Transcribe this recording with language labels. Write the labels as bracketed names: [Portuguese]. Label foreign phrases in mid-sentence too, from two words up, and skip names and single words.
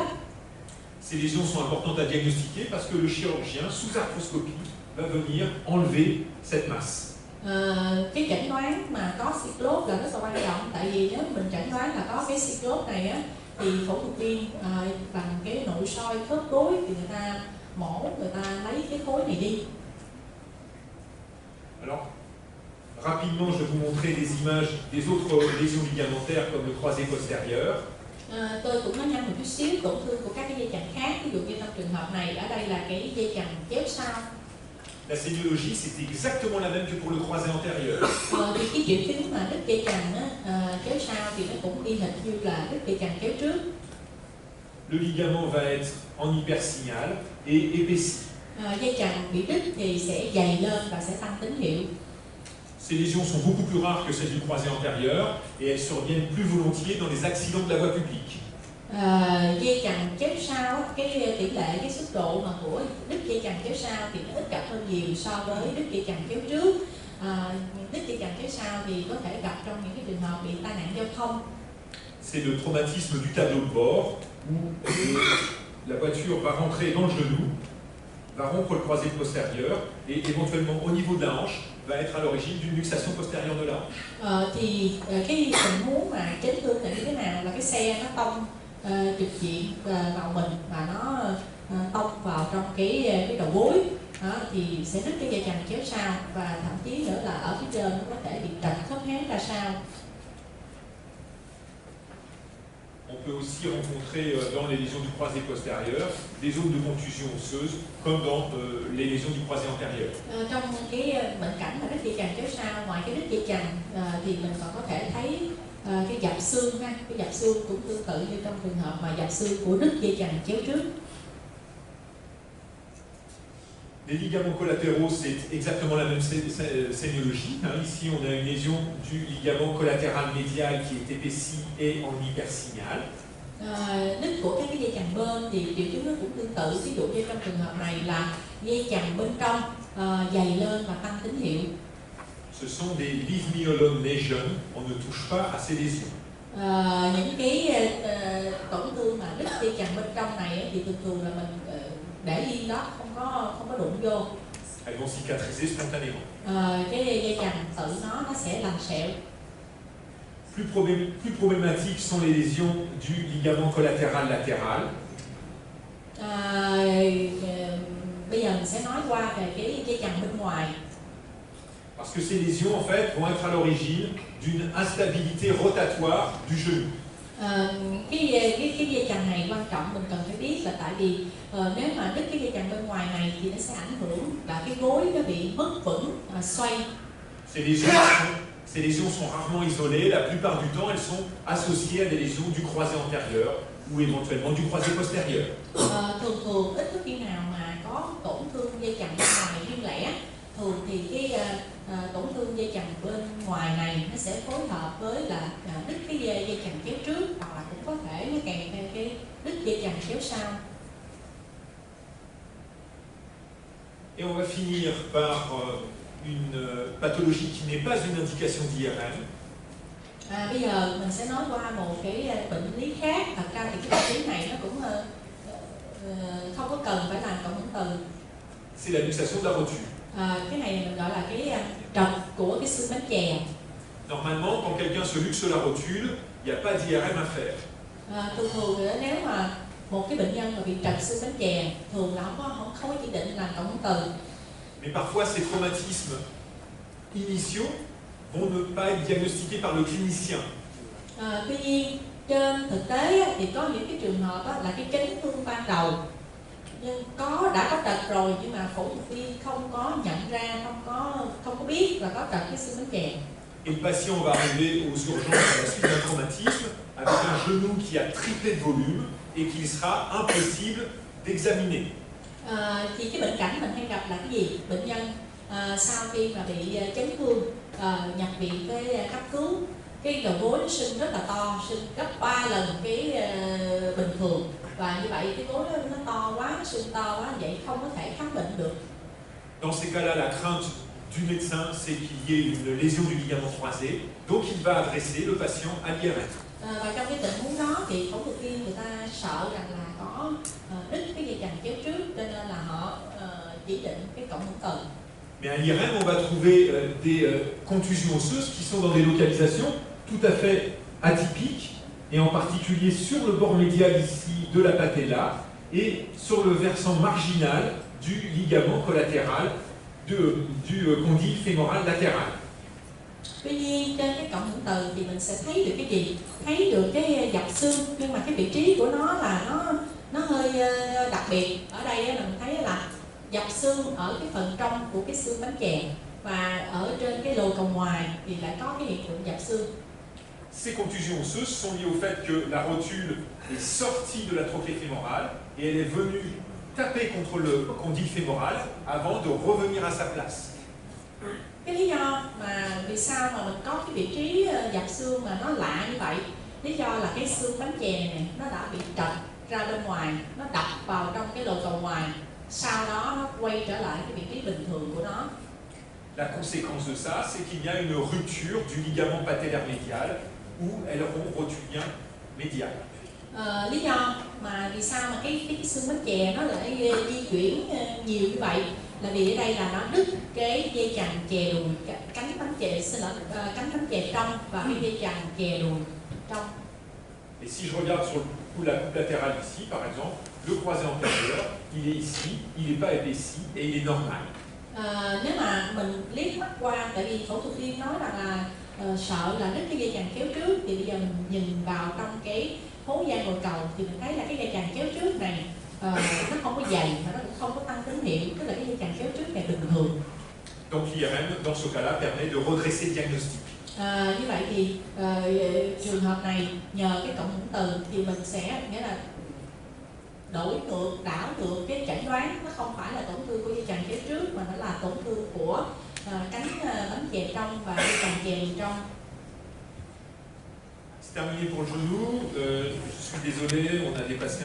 [French] Ces lésions sont importantes à diagnostiquer parce que le chirurgien, sous arthroscopie, va venir enlever cette masse. [Vietnamese] Cái chẩn đoán mà có cyclope là rất là quan trọng, tại vì nếu mình chẩn đoán là có cái cyclope này á, thì phẫu thuật viên bằng cái nội soi khớp gối thì người ta mổ, người ta lấy cái khối này đi. [French] Alors, rapidement, je vais vous montrer des images des autres lésions ligamentaires comme le croisé postérieur. [Vietnamese] Tôi cũng nói nhanh một chút xíu tổn thương của các cái dây chằng khác, ví dụ như trong trường hợp này ở đây là cái dây chằng chéo sau. [French] La séniologie, c'est exactement la même que pour le croisé antérieur. [Vietnamese] Thì cái triệu chứng mà đứt dây chằng chéo sau thì nó cũng y hệt như là đứt dây chằng chéo trước. [French] Le ligament va être en hypersignal et épaissi. [Vietnamese] Dây chằng bị đứt thì sẽ dày lên và sẽ tăng tín hiệu. [French] Ces lésions sont beaucoup plus rares que celles du croisé antérieur et elles surviennent plus volontiers dans les accidents de la voie publique. [Vietnamese] Dây chằng chéo sau, cái tỷ lệ, cái sức độ mà của đứt dây chằng chéo sau thì nó ít gặp hơn nhiều so với đứt dây chằng chéo trước. Đứt dây chằng chéo sau thì có thể gặp trong những cái trường hợp bị tai nạn giao thông. [French] C'est le traumatisme du tableau de bord où la voiture va rentrer dans le genou, va rompre le croisé postérieur et éventuellement au niveau de la hanche va être à l'origine d'une luxation postérieure de la hanche. [Vietnamese] Thì cái tình huống mà chấn thương là như thế nào, là cái xe nó tông trực diện vào mình và nó tông vào trong cái đầu gối, thì sẽ đứt cái dây chằng chéo sau và thậm chí nữa là ở phía trên nó có thể bị trật khớp háng ra sau. [French] On peut aussi rencontrer dans les lésions du croisé postérieur des zones de contusion osseuse comme dans les lésions du croisé antérieur. [Vietnamese] Trong cái bệnh cảnh mà đứt dây chằng chéo sau, ngoài cái đứt dây chằng thì mình còn có thể thấy cái dập xương ha, cái dập xương cũng tương tự như trong trường hợp mà dập xương của đứt dây chằng chéo trước. [French] Les ligaments collatéraux, c'est exactement la même séniologie. Ici, on a une lésion du ligament collatéral médial qui est épaissi et en hypersignal. [Vietnamese] Đứt của các cái dây chằng bên thì triệu chứng nó cũng tương tự. Ví dụ như trong trường hợp này là dây chằng bên trong dày lên và tăng tín hiệu. [French] Ce sont des livres nés jeunes. On ne touche pas à ces lésions. [Vietnamese] Những cái tổn thương mà đứt dây chằng bên trong này thì thường là mình để yên đó, không có đụng vô. [French] Elles vont cicatriser spontanément. [Vietnamese] Cái dây chằng tự nó sẽ lành sẹo. [French] Plus problématiques sont les lésions du ligament collatéral latéral. [Vietnamese] Bây giờ mình sẽ nói qua về cái dây chằng bên ngoài. [French] Parce que ces lésions, en fait, vont être à l'origine d'une instabilité rotatoire du genou. [Vietnamese] Cái dây chằng này quan trọng mình cần phải biết là tại vì nếu mà đứt cái dây chằng bên ngoài này thì nó sẽ ảnh hưởng là cái gối nó bị mất vững, xoay. [French] Ces lésions sont rarement isolées. La plupart du temps, elles sont associées à des lésions du croisé antérieur ou éventuellement du croisé postérieur. [Vietnamese] Thường ít có khi nào mà có tổn thương dây chằng bên ngoài riêng lẻ. Thường thì cái tổn thương dây chằng bên ngoài này nó sẽ phối hợp với là đứt cái dây chằng chéo trước, hoặc là cũng có thể nó kèm theo cái đứt dây chằng chéo sau. [French] Et on va finir par une pathologie qui n'est pas une indication d'IRM. [Vietnamese] Bây giờ mình sẽ nói qua một cái bệnh lý khác. Thật ra thì cái bệnh lý này nó cũng không có cần phải làm cộng hưởng từ. [French] C'est la luxation de la rotule. [Vietnamese] Cái này mình gọi là cái trật của cái xương bánh chè. [French] Normalement, quand quelqu'un se luxe la rotule, il n'y a pas d'IRM à faire. [Vietnamese] Thường nếu mà một cái bệnh nhân mà bị trật xương bánh chè, thường là không có chỉ định làm cộng hưởng từ. [French] Mais parfois, ces traumatismes initiaux vont ne pas être diagnostiqués par le clinicien. [Vietnamese] Tuy nhiên, trên thực tế thì có những cái trường hợp là cái chấn thương ban đầu nhưng đã có trật rồi, nhưng mà phẫu thuật viên không có nhận ra, không có biết là có trật cái xương bánh chè. [French] Et le patient va arriver aux urgences à la suite d'un traumatisme avec un genou qui a triplé de volume et qu'il sera impossible d'examiner. [Vietnamese] Thì cái bệnh cảnh mình hay gặp là cái gì? Bệnh nhân sau khi mà bị chấn thương nhập viện tới cấp cứu, cái đầu gối nó sưng rất là to, sưng gấp 3 lần cái bình thường, và như vậy cái gối nó to quá, sưng to quá, vậy không có thể khám bệnh được. [French] Dans ces cas-là, la crainte du médecin, c'est qu'il y ait une lésion du ligament croisé, donc il va adresser le patient à l'IRM. [Vietnamese] Và trong cái tình huống đó thì phẫu thuật viên người ta sợ rằng là có đứt cái dây chằng chéo trước, cho nên là họ chỉ định cái cộng hưởng từ. [French] Mais à l'IRM, on va trouver des contusions osseuses qui sont dans des localisations tout à fait atypiques, et en particulier sur le bord médial ici de la patella et sur le versant marginal du ligament collatéral du condyle fémoral latéral. [Vietnamese] Tuy nhiên trên cái cộng hưởng từ thì mình sẽ thấy được cái gì? Thấy được cái dọc xương, nhưng mà cái vị trí của nó là nó hơi đặc biệt. Ở đây là mình thấy là dọc xương ở cái phần trong của cái xương bánh chè, và ở trên cái lồi cầu ngoài thì lại có cái hiện tượng dập xương. [French] Ces contusions osseuses sont liées au fait que la rotule est sortie de la trochée fémorale et elle est venue taper contre le condyle fémoral avant de revenir à sa place. [Vietnamese] Cái lý do mà vì sao mà mình có cái vị trí dập xương mà nó lạ như vậy, lý do là cái xương bánh chè này nó đã bị trật ra bên ngoài, nó đập vào trong cái lồi cầu ngoài, sau đó nó quay trở lại cái vị trí bình thường của nó. [French] La conséquence de ça, c'est qu'il y a une rupture du ligament patellaire médial ou aileron rotulien médial. [Vietnamese] Lý do mà vì sao mà cái xương bánh chè nó lại di chuyển nhiều như vậy là vì ở đây là nó đứt cái dây chằng chè đùi, cánh bánh chè cánh bánh chè trong và cái dây chằng chè đùi trong. [French] Et si je regarde sur la coupe latérale ici, par exemple, le croisé antérieur, il est ici, il n'est pas épaissi et il est normal. [Vietnamese] Nếu mà mình liếc mắt qua, tại vì phẫu thuật viên nói rằng là sợ là đứt cái dây chằng chéo trước, thì bây giờ mình nhìn vào trong cái hố da gồi cầu thì mình thấy là cái dây chằng chéo trước này nó không có dày mà nó cũng không có tăng tín hiệu, tức là cái dây chằng chéo trước này bình thường. [French] Donc l'IRM, dans ce cas-là, permet de redresser le diagnostic. [Vietnamese] Như vậy thì trường hợp này nhờ cái cộng hưởng từ thì mình sẽ nghĩa là đổi ngược, đảo ngược cái chẩn đoán, nó không phải là tổn thương của dây chằng chéo trước mà nó là tổn thương của cánh bánh chè trong và dây chằng chè trong. [French] C'est terminé pour le genou. Je suis désolé, on a dépassé